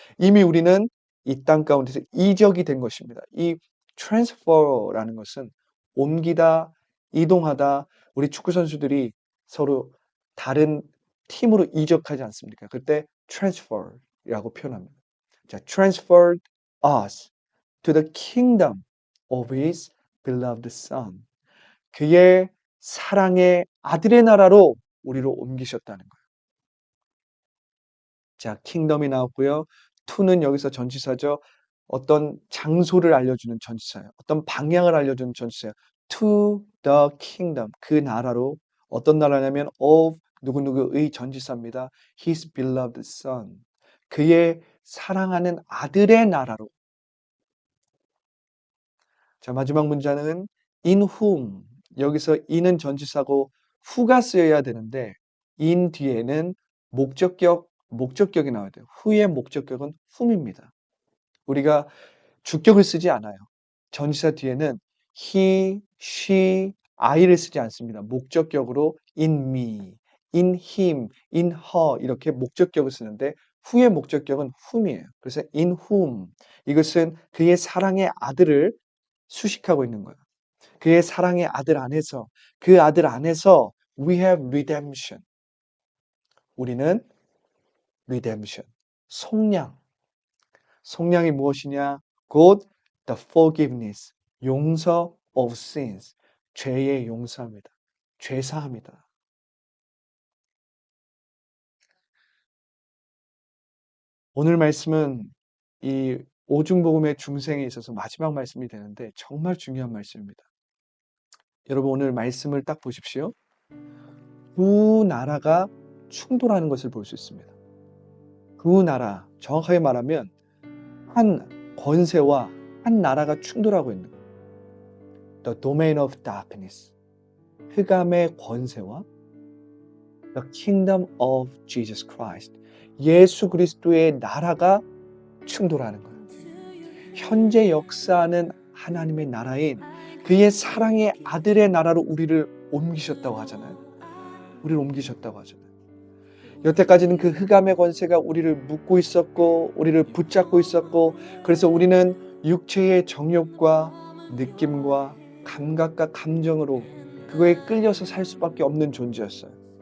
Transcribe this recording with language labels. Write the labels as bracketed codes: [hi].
[ko] 이미 우리는 이 땅 가운데서 이적이 된 것입니다. 이 transfer라는 것은 옮기다, 이동하다, 우리 축구 선수들이 서로 다른 팀으로 이적하지 않습니까? 그때 transfer라고 표현합니다. [en] 자, transferred us to the kingdom of his beloved son. [ko] 그의 사랑의 아들의 나라로 우리를 옮기셨다는 거예요. 자, 킹덤이 나왔고요. to는 여기서 전치사죠. 어떤 장소를 알려주는 전치사예요. 어떤 방향을 알려주는 전치사예요. to the kingdom, 그 나라로. 어떤 나라냐면 of 누구누구의 전치사입니다. his beloved son, 그의 사랑하는 아들의 나라로. 자, 마지막 문장은 in whom, 여기서 in은 전치사고 who가 쓰여야 되는데 in 뒤에는 목적격이 나와야 돼요. who의 목적격은 whom입니다. 우리가 주격을 쓰지 않아요. 전치사 뒤에는 he, she, I를 쓰지 않습니다. 목적격으로 in me, in him, in her 이렇게 목적격을 쓰는데 who의 목적격은 whom이에요. 그래서 in whom, 이것은 그의 사랑의 아들을 수식하고 있는 거예요. 그의 사랑의 아들 안에서, 그 아들 안에서 we have redemption. 우리는 redemption, 속량. 속량이 무엇이냐? 곧 the forgiveness, 용서 of sins, 죄의 용서합니다. 죄사합니다. 오늘 말씀은 이 오중복음의 중생에 있어서 마지막 말씀이 되는데 정말 중요한 말씀입니다. 여러분 오늘 말씀을 딱 보십시오. 두 나라가 충돌하는 것을 볼 수 있습니다. 두 나라, 정확하게 말하면 한 권세와 한 나라가 충돌하고 있는 거예요. The domain of darkness, 흑암의 권세와 The kingdom of Jesus Christ, 예수 그리스도의 나라가 충돌하는 거예요. 현재 역사하는 하나님의 나라인 그의 사랑의 아들의 나라로 우리를 옮기셨다고 하잖아요. 우리를 옮기셨다고 하잖아요. 여태까지는 그 흑암의 권세가 우리를 묶고 있었고 우리를 붙잡고 있었고 그래서 우리는 육체의 정욕과 느낌과 감각과 감정으로 그거에 끌려서 살 수밖에 없는 존재였어요.